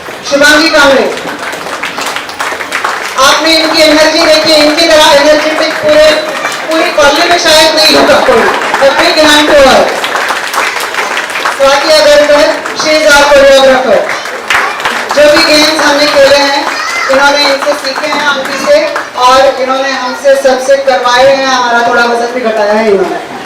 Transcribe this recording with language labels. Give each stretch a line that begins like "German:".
Hindi: शुभांगी कामरे. आपने इनकी एनर्जी देखी, इनकी तरह एनर्जेटिक पूरी कॉलोनी में शायद नहीं होगा कोई.
English: A big hand to her. Swati Agarkar, she is our choreographer.
Hindi: जो भी गेम्स हमने खेले हैं इन्होंने इनसे सीखे हैं आंटी से, और इन्होंने हमसे सबसे करवाए हैं. हमारा थोड़ा वजन भी घटाया है इन्होंने.